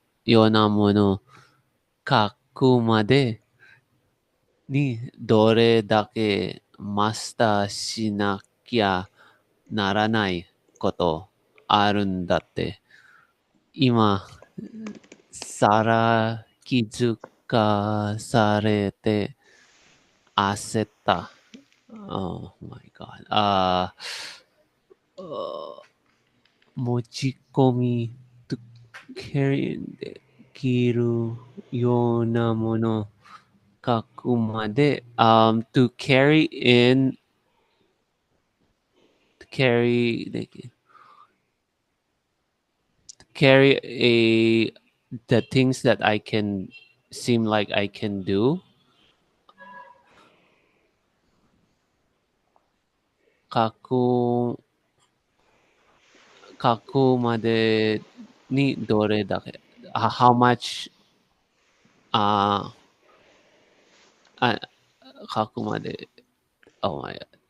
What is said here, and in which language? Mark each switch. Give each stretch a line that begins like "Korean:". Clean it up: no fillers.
Japanese: ようなもの書くまでにどれだけマスターしなきゃならないことあるんだって。今、さら気づかされて焦った。
English: Oh my god.
Japanese: 持ち込みと
English: carry
Japanese: できるようなもの書くまで、
English: to carry in, carry, carry the things that I can seem like I can do.
Japanese: 書く、書くまでにどれだけ、
English: how much,
Japanese: あ、あ、書くまで、
English: oh my god.